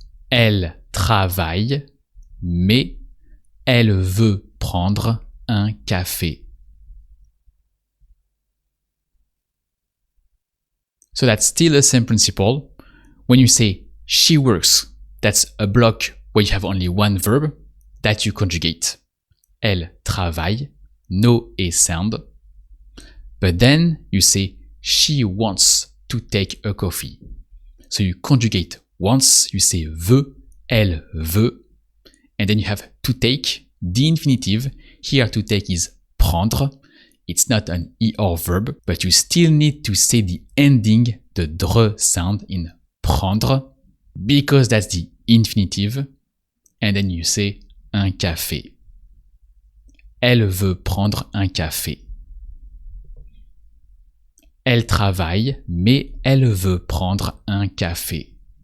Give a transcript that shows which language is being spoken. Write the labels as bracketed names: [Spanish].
[French] Elle travaille, mais elle veut prendre un café. [English] So that's still the same principle. When you say she works, that's a block where you have only one verb that you conjugate. [French] Elle travaille, [English] no a sound. But then you say she wants to take a coffee. So you conjugate wants, you say veut, [French] elle veut, [English] and then you have to take, the infinitive. Here to take is prendre. It's not an er verb, but you still need to say the ending, the dre sound in prendre, because that's the infinitive, and then you say [French] un café. Elle veut prendre un café. Elle travaille, mais elle veut prendre un café.